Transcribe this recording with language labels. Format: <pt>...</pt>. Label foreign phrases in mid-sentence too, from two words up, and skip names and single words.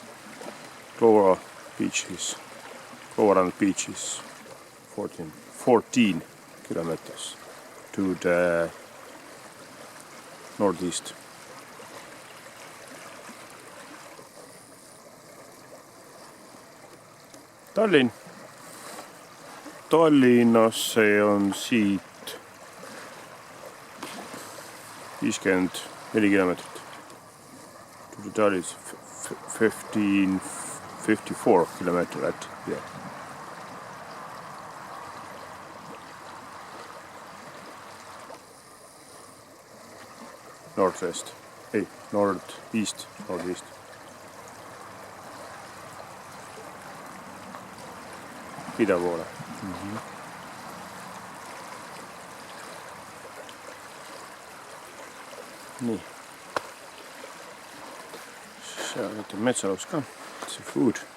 <en>Loogarand beach is 14 kilometers to the northeast.</en> <et>Tallinnasse on siit 54 kilomeetrit.</et> <en>That is 54 kilometers at yeah. Northwest, ei, northeast.</en> <et>Ida poole. Nii. Seal võtab metsalaus ka, see food.</et>